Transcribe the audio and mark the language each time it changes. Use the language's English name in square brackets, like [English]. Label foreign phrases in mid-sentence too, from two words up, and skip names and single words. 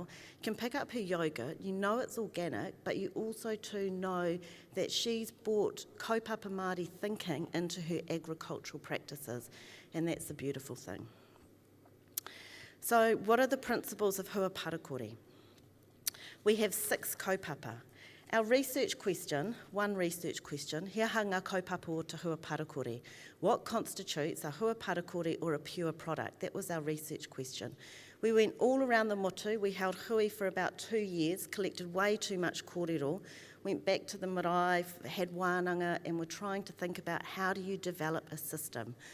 [English] You can pick up her yogurt, you know it's organic, but you also too know that she's brought [Māori] kaupapa Māori [English] thinking into her agricultural practices, and that's the beautiful thing. So what are the principles of Huirapa? We have 6 kaupapa. Our research question, one research question, [Māori] he aha ngā kaupapa o te Huirapa. [English] What constitutes a Huirapa or a pure product? That was our research question. We went all around the motu, we held hui for about 2 years, collected way too much kōrero, went back to the marae, had wānanga, and we're trying to think about how do you develop a system.